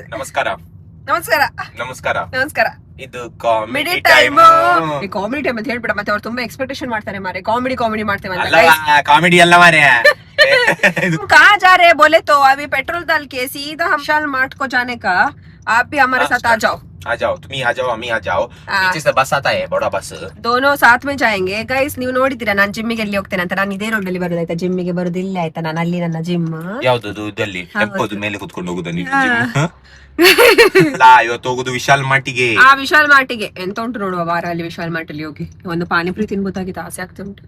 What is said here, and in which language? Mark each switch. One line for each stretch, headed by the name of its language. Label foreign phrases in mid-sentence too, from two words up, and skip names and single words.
Kannada: ನಮಸ್ಕಾರ. ನಮಸ್ಕಾರ. ನಮಸ್ಕಾರ. ನಮಸ್ಕಾರ. ಇದು ಕಾಮಿಡಿ ಟೈಮ್. ಟೈಮ್.
English: comedy time
Kannada: ಅಂತ ಹೇಳ್ಬಿಡ, ಮತ್ತೆ ಅವ್ರು ತುಂಬಾ ಎಕ್ಸ್ಪೆಕ್ಟೇಷನ್ ಮಾಡ್ತಾರೆ ಮಾರೆ. ಕಾಮಿಡಿ ಮಾಡ್ತೇವೆ ಅಂತ. ಕಾಮಿಡಿ ಅಲ್ಲ ಮಾರ್ರೆ.
Hindi: कहाँ जा रहे बोले तो अभी पेट्रोल डाल के सीधा हम विशाल मार्ट को जाने का. आप भी हमारे साथ आ जाओ. आ जाओ, तुम ही आ जाओ, हम ही आ जाओ. पीछे से बस आता है, बड़ा बस. दोनों साथ में जाएंगे.
Kannada: ಗೈಸ್ ನೀವು ನೋಡಿದ್ದೀರಾ ನಾನು ಜಿಮ್ಮಿಗೆ ಎಲ್ಲಿ ಹೋಗ್ತೇನೆ ಅಂತ. ನಾನು ಇದೇ ರೋಡ್ ಅಲ್ಲಿ ಬರೋದಾಯ್ತಾ, ಜಿಮ್ಮಿಗೆ ಬರೋದು ಇಲ್ಲ ಆಯ್ತಾ. ನಾನು ಅಲ್ಲಿ ನನ್ನ ಜಿಮ್ ಯಾವ್ದು ಇದಲ್ಲಿ ಟೆಂಪೋದು ಮೇಲೆ ಕುತ್ಕೊಂಡು ಹೋಗುದ ನೀವು? ಇವತ್ತು ಹೋಗುದು ವಿಶಾಲ್ ಮಾರ್ಟಿಗೆ. ಆ ವಿಶಾಲ್ ಮಾರ್ಟಿಗೆ ಎಂತ ಉಂಟು ನೋಡುವ ವಾರ ಅಲ್ಲಿ ವಿಶಾಲ್ ಮಾರ್ಟ್ ಅಲ್ಲಿ ಹೋಗಿ ಒಂದು ಪಾನಿಪುರಿ ತಿನ್ಬೋದಾಗಿತ್ತು, ಆಸೆ ಆಗ್ತಾ ಉಂಟು.